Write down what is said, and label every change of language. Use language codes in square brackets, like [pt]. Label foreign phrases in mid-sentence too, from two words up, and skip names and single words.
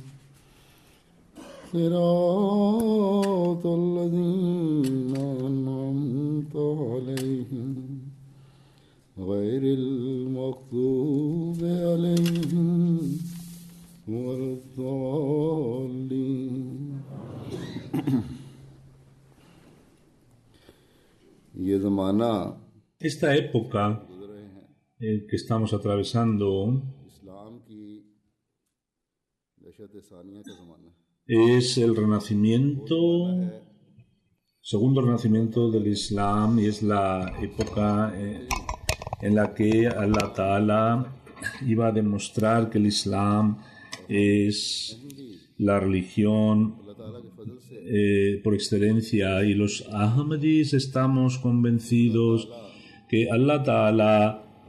[ar] صراط الذين أنعمت عليهم غير المغضوب عليهم ولا الضالين. [ur] یہ زمانہ [es] Esta época que estamos atravesando [ur] اسلام کی نشاۃ ثانیہ کا زمانہ [es] es el renacimiento, segundo renacimiento del Islam, y es la época en la que [ar] الله تعالى [es] iba a demostrar que el Islam es la religión por excelencia, y los Ahmadis estamos convencidos que [ar] الله تعالى